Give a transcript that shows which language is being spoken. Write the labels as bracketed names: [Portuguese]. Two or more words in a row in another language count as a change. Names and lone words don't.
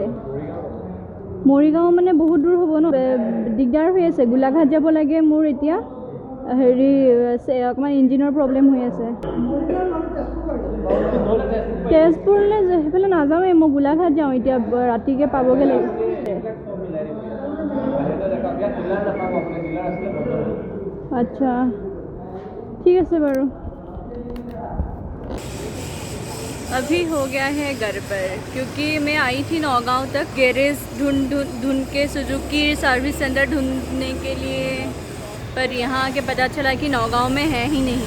[Assamese] মৰিগাঁও মানে বহুত দূৰ হ'ব ন, দিগদাৰ হৈ আছে। গোলাঘাট যাব লাগে মোৰ এতিয়া, হেৰি অকণমান ইঞ্জিনৰ প্ৰব্লেম হৈ আছে। তেজপুৰলৈ সেইফালে নাযাওঁৱেই, মই গোলাঘাট যাওঁ এতিয়া, ৰাতিকৈ পাবগৈ লাগিব। [Hindi] अच्छा ठीक है बारू। अभी हो गया है घर पर, क्योंकि मैं आई थी नौगांव तक गैरेज ढूंढ के सुजुकी सर्विस सेंटर ढूंढने के लिए, पर यहाँ आके पता चला कि नौगांव में है ही नहीं।